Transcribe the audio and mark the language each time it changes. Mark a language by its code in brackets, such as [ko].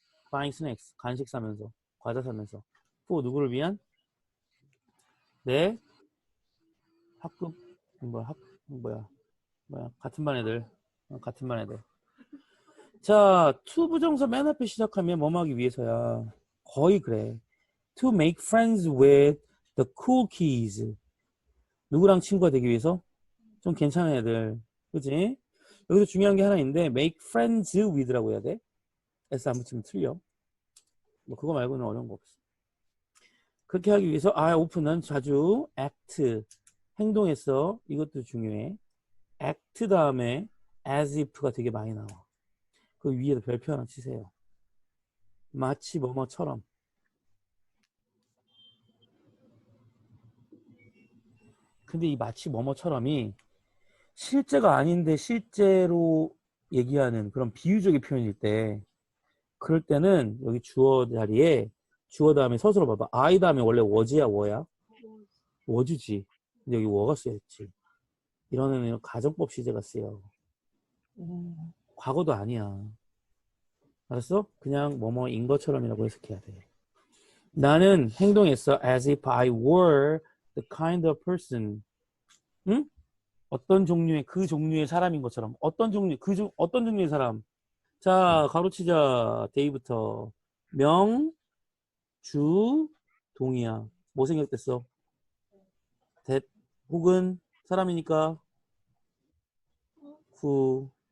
[ko] buying snacks, 간식 사면서, 과자 사면서. for 누구를 위한? 내 학급, 뭐야, 같은 반 애들. 같은 반 애들. 자, to 부정사 맨 앞에 시작하면 뭐뭐 하기 위해서야. 거의 그래. [en] To make friends with the cool kids. [ko] 누구랑 친구가 되기 위해서? 좀 괜찮은 애들. 그치? 여기서 중요한 게 하나 있는데 make friends with 라고 해야 돼. S 안 붙이면 틀려. 뭐 그거 말고는 어려운 거 없어. 그렇게 하기 위해서 오픈은 자주 act 행동했어. 이것도 중요해. act 다음에 as if가 되게 많이 나와. 그 위에다 별표 하나 치세요. 마치 뭐뭐처럼. 근데 이 마치 뭐뭐처럼이 실제가 아닌데 실제로 얘기하는 그런 비유적인 표현일 때 그럴 때는 여기 주어 자리에 주어 다음에 서술어 봐봐. I 다음에 원래 was야 뭐야? was지. 근데 여기 was가 쓰였지. 이런 애는 가정법 시제가 쓰여. 과거도 아니야. 알았어? 그냥 뭐뭐인 것처럼이라고 해석해야 돼. [en] 나는 행동했어 as if I were the kind of person. [ko] 응? 어떤 종류의 그 종류의 사람인 것처럼. 어떤 종류 어떤 종류의 사람? 자, 가로치자 데이부터 명, 주, 동이야. 뭐 생략됐어? that 혹은 사람이니까 who.